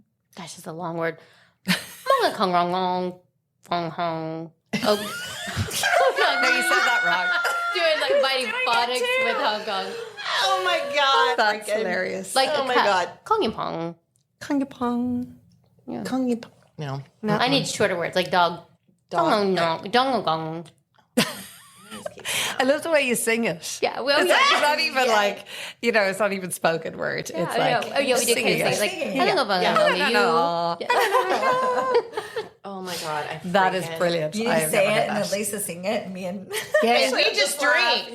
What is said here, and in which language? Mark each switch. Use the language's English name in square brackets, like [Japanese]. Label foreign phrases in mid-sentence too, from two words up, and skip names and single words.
[English] Gosh, it's a long word. Mongakong fong hong. Oh, No, you said that wrong. doing like biting phonics with Hong Kong. Oh my god, That's freaking- Like hilarious. Oh my God. Kongyapong. Kongapong. No. I need shorter words like dog. Dong, dong, dong, dong. I love the way you sing it. Yeah, well, It's not even like, it's not even spoken word. It's like, oh yeah, we did kind of say like, Oh my God. that is brilliant. You I need to have say never it heard and that. then Lisa sing it and me and Yes. We just drink.